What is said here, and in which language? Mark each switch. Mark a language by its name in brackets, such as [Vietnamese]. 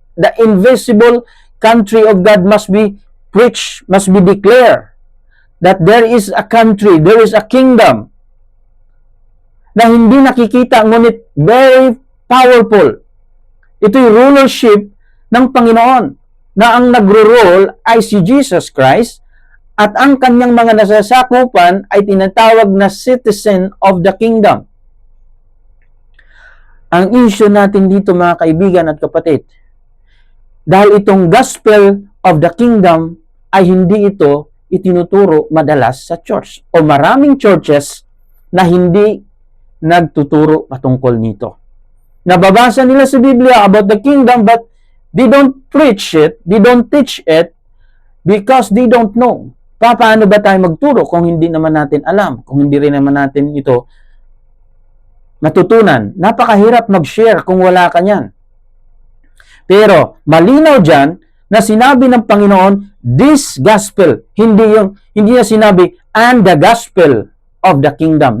[English] The invisible country of God must be preached, must be declared. That there is a country, there is a kingdom [Filipino] na hindi nakikita ngunit [English] very powerful. [Filipino] Ito'y rulership ng Panginoon na ang nagro-rule ay si Jesus Christ at ang kanyang mga nasasakupan ay tinatawag na [English] citizen of the kingdom. [Filipino] Ang issue natin dito mga kaibigan at kapatid, dahil itong [English] gospel of the kingdom [Filipino] ay hindi ito itinuturo madalas sa church o maraming churches na hindi nagtuturo patungkol nito. Nababasa nila sa Biblia [English] about the kingdom but they don't preach it, they don't teach it because they don't know. [Filipino] Paano ba tayo magturo kung hindi naman natin alam, kung hindi rin naman natin ito matutunan? Napakahirap mag-share kung wala ka niyan. Pero malinaw dyan na sinabi ng Panginoon, [English] this gospel, [Filipino] hindi niya sinabi, [English] and the gospel of the kingdom.